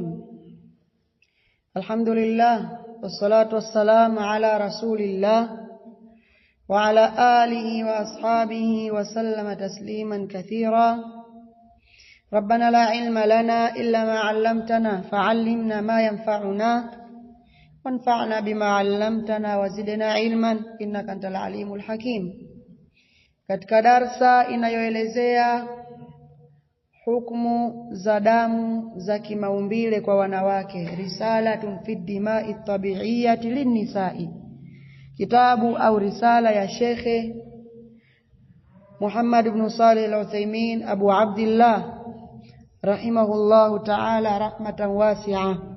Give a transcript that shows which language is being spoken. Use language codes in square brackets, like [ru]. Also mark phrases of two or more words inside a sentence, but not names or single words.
[ar] الحمد لله والصلاة والسلام على رسول الله وعلى آله وأصحابه وسلم تسليما كثيرا. ربنا لا علم لنا إلا ما علمتنا فعلمنا ما ينفعنا وانفعنا بما علمتنا وزدنا علما إنك أنت العليم الحكيم. [sw] Katika darsa inayoelezea hukumu za damu za kimaumbile kwa wanawake, [ar] رسالة في دماء طبيعية للنساء, [sw] kitabu au risala ya Sheikh Muhammad ibn Salih al-Uthaymeen Abu Abdullah [ar] رحمه الله تعالى رحمة واسعة.